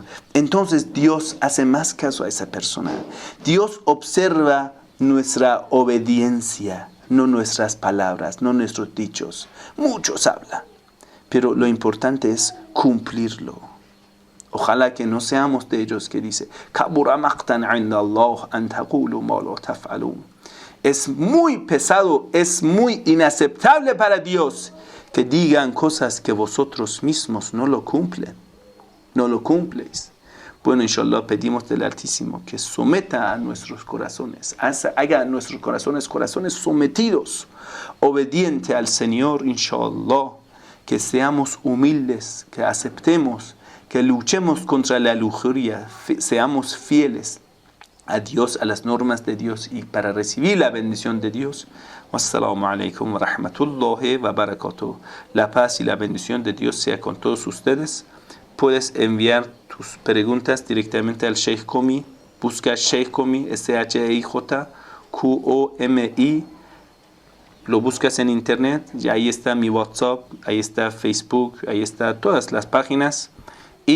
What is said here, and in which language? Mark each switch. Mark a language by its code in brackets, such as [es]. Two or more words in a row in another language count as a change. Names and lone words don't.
[es] Entonces Dios hace más caso a esa persona. Dios observa nuestra obediencia, no nuestras palabras, no nuestros dichos. Muchos hablan, pero lo importante es cumplirlo. Ojalá que no seamos de ellos que dice, [ar] كبر مقتا عند الله أن تقولوا ما لا تفعلون. [es] Es muy pesado, es muy inaceptable para Dios que digan cosas que vosotros mismos no lo cumplen. No lo cumpléis. Bueno, [ar] إن شاء الله, [es] pedimos del Altísimo que someta a nuestros corazones, haga a nuestros corazones sometidos, obedientes al Señor, [ar] إن شاء الله, [es] que seamos humildes, que aceptemos, que luchemos contra la lujuria, seamos fieles a Dios, a las normas de Dios y para recibir la bendición de Dios. [ar] والسلام عليكم ورحمة الله وبركاته. [es] La paz y la bendición de Dios sea con todos ustedes. Puedes enviar tus preguntas directamente al Sheikh Komi. Busca Sheikh Komi, SHEIJ-QOMI. Lo buscas en internet y ahí está mi WhatsApp, ahí está Facebook, ahí está todas las páginas.